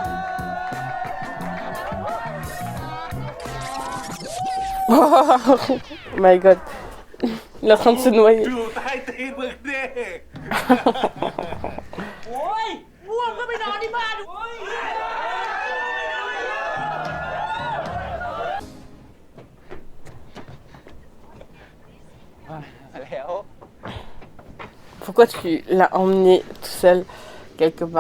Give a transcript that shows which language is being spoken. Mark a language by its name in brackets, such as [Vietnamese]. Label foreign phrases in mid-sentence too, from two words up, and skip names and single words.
[English] Oh my God. [French] Il est en train de se noyer. [Thai] อยู่ใต้ตีนมึงดิโอ้ยม่วงก็ไปนอนที่บ้านโอ้ย แล้ว [French] Pourquoi tu l'as emmené tout seul quelque part?